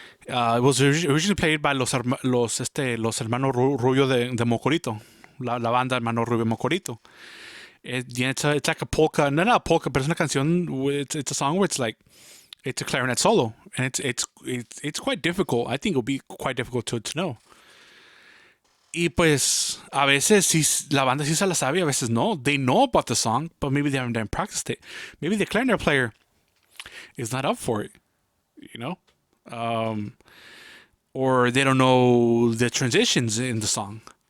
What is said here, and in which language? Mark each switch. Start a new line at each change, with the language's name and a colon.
English: It was originally played by los hermanos Rubio de Mocorito, la banda Hermano Rubio Mocorito. It's like a polka, no, not a polka, but it's
Spanish: una canción.
English: It's a song where it's a clarinet solo, and it's quite difficult. I think it'll be quite difficult to know.
Spanish: Y pues a veces sí, la banda sí se la sabe, a veces no.
English: They know about the song, but maybe they haven't practiced it. Maybe the clarinet player is not up for it, you know, or they don't know the transitions in the song.